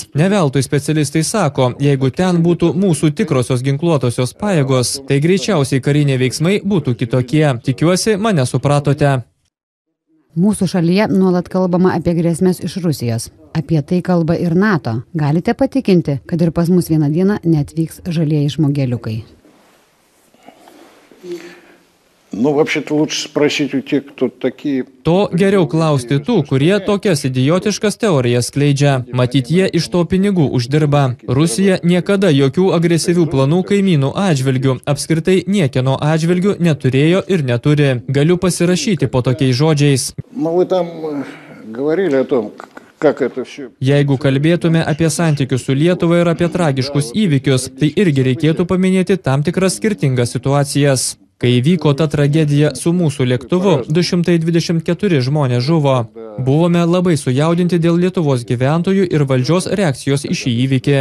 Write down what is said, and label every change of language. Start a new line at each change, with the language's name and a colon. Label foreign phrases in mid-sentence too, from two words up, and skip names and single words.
Lithuanian: Ne veltui specialistai sako, jeigu ten būtų mūsų tikrosios ginkluotosios pajėgos, tai greičiausiai kariniai veiksmai būtų kitokie. Tikiuosi, mane supratote. Mūsų šalyje nuolat kalbama apie grėsmės iš Rusijos. Apie tai kalba ir NATO. Galite patikinti, kad ir pas mus vieną dieną neatvyks žalieji žmogeliukai?
Russian: Ну, вообще-то лучше спросить у тех, кто такие.
Lithuanian: To geriau klausti tų, kurie tokias idiotiškas teorijas skleidžia. Matyt, jie iš to pinigų uždirba. Rusija niekada jokių agresyvių planų kaimynų atžvilgių, apskritai niekieno atžvilgių neturėjo ir neturi. Galiu pasirašyti po tokiais žodžiais.
Russian: Ну, вы там говорили о том, как это все...
Lithuanian: Jeigu kalbėtume apie santykius su Lietuva ir apie tragiškus įvykius, tai irgi reikėtų paminėti tam tikras skirtingas situacijas. Kai įvyko ta tragedija su mūsų lėktuvu, 224 žmonės žuvo. Buvome labai sujaudinti dėl Lietuvos gyventojų ir valdžios reakcijos į šį įvykį.